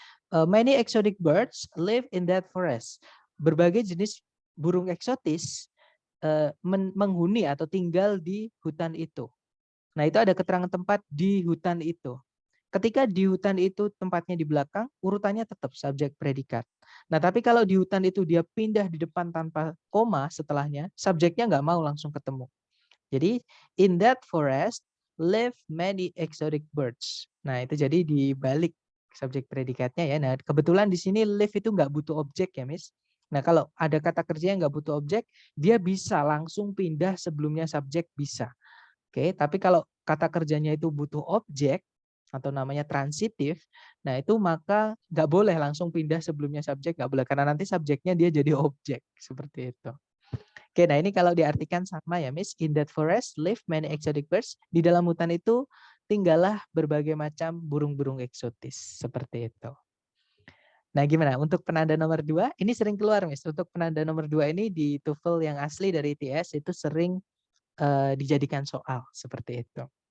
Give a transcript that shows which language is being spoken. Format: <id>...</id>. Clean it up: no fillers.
<en>Many exotic birds live in that forest.</en> <id>Berbagai jenis burung eksotis menghuni atau tinggal di hutan itu. Nah, itu ada keterangan tempat di hutan itu. Ketika di hutan itu tempatnya di belakang, urutannya tetap subjek predikat. Nah, tapi kalau di hutan itu dia pindah di depan tanpa koma setelahnya, subjeknya nggak mau langsung ketemu. Jadi,</id> <en>in that forest live many exotic birds.</en> <id>Nah, itu jadi dibalik subjek predikatnya ya. Nah, kebetulan di sini live itu nggak butuh objek ya, Miss. Nah, kalau ada kata kerja yang nggak butuh objek, dia bisa langsung pindah sebelumnya subjek bisa. Oke, tapi kalau kata kerjanya itu butuh objek atau namanya transitif, nah itu maka nggak boleh langsung pindah sebelumnya subjek, nggak boleh karena nanti subjeknya dia jadi objek seperti itu. Oke, nah ini kalau diartikan sama ya, Miss.</id> <en>In that forest live many exotic birds.</en> <id>Di dalam hutan itu tinggallah berbagai macam burung-burung eksotis seperti itu. Nah, gimana? Untuk penanda nomor 2, ini sering keluar, Miss. Untuk penanda nomor 2 ini di TOEFL yang asli dari ITS itu sering dijadikan soal seperti itu.</id>